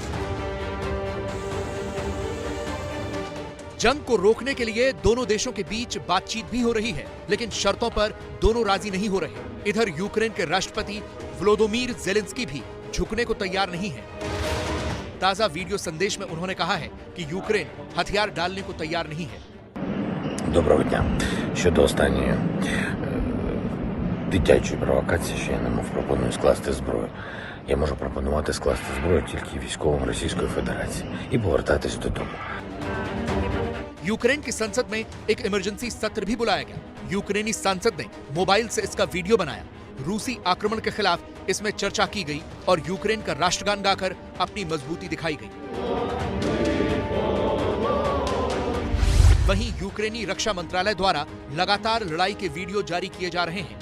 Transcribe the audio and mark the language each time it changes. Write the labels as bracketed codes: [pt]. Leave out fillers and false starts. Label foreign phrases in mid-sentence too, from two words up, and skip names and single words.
[hi] जंग को रोकने के लिए दोनों देशों के बीच बातचीत भी हो रही है, लेकिन शर्तों पर दोनों राजी नहीं हो रहे। इधर यूक्रेन के राष्ट्रपति व्लादिमीर ज़ेलेंस्की भी झुकने को तैयार नहीं है। ताजा वीडियो संदेश में उन्होंने कहा है कि यूक्रेन हथियार डालने को तैयार नहीं है। [uk] Доброго дня. Щодо останньої дитячої провокації, що я не мав, пропоную скласти зброю. Я можу пропонувати скласти зброю тільки військовим Російської Федерації і повертатись додому. [hi] यूक्रेन की संसद में एक इमरजेंसी सत्र भी बुलाया गया। यूक्रेनी सांसद ने मोबाइल से इसका वीडियो बनाया। रूसी आक्रमण के खिलाफ इसमें चर्चा की गई और यूक्रेन का राष्ट्रगान गाकर अपनी मजबूती दिखाई गई। वहीं यूक्रेनी रक्षा मंत्रालय द्वारा लगातार लड़ाई के वीडियो जारी किए जा रहे हैं।